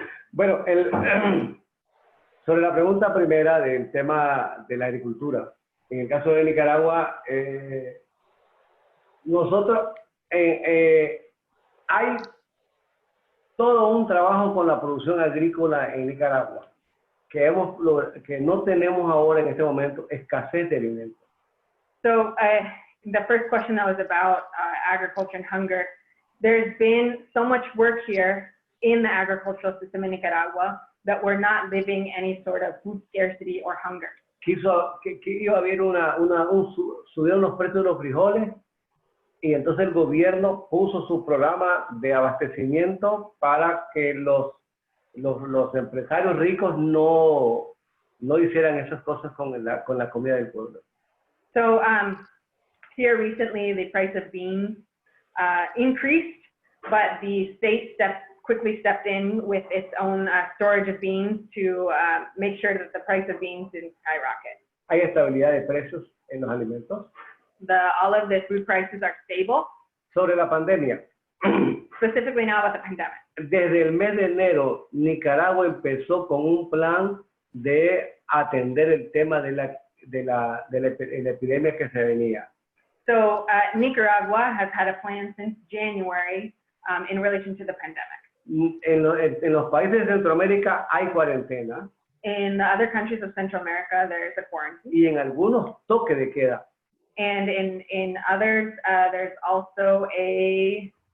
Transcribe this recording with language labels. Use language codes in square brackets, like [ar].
[es] Bueno, sobre la pregunta primera del tema de la agricultura, en el caso de Nicaragua, nosotros hay todo un trabajo con la producción agrícola en Nicaragua, que no tenemos ahora en este momento escasez de alimentos. [en] So the first question that was about agriculture and hunger. There's been so much work here in the agricultural system in Nicaragua that we're not living any sort of food scarcity or hunger. [es] Que iba a haber subieron los precios de los frijoles y entonces el gobierno puso su programa de abastecimiento para que los empresarios ricos no no hicieran esas cosas con la comida del pueblo. [en] So here recently, the price of beans increased, but the state quickly stepped in with its own storage of beans to make sure that the price of beans didn't skyrocket. [es] Hay estabilidad de precios en los alimentos. [en] All of the food prices are stable, [es] Sobre la pandemia, [en] specifically now with the pandemic. [es] desde el mes de enero, Nicaragua empezó con un plan de atender el tema de la epidemia que se venía. [en] So Nicaragua has had a plan since January in relation to the pandemic. [es] En los países de Centroamérica hay cuarentena [en] In the other countries of Central America, there's a quarantine. [es] y en algunos toque de queda. [en] And in others, there's also a,